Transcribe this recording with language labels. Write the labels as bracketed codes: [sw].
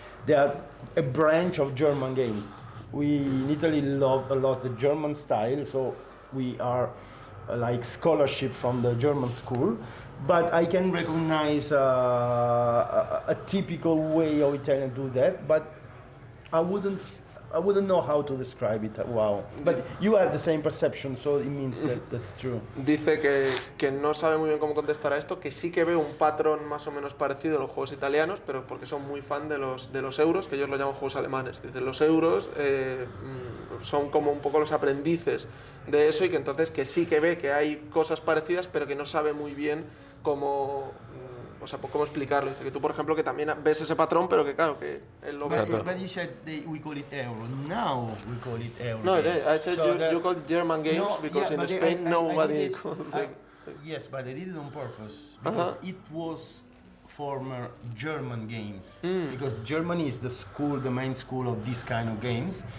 [en] They are a branch of German games. We in Italy love a lot the German style, so we are like scholarship from the German school. But I can recognize a typical way of Italian do that. But I wouldn't know how to describe it. Wow. But you have the same perception, so it means that's true. [es] Dice que no sabe muy bien cómo contestar a esto, que sí que ve un patrón más o menos parecido a los juegos italianos, pero porque son muy fan de los euros, que ellos lo llaman juegos alemanes. Dice, los euros son como un poco los aprendices de eso y que entonces que sí que ve que hay cosas parecidas, pero que no sabe muy bien cómo... O sea, cómo explicarlo. Dice que tú, por ejemplo, que también ves ese patrón, pero que claro, que él lo ve. [en] But you said we call it euro. Now we call it euro. No, I said so you call it German games no, because in Spain nobody calls them. Yes, but I did it on purpose because it was former German games. Because Germany is the main school of this kind of games.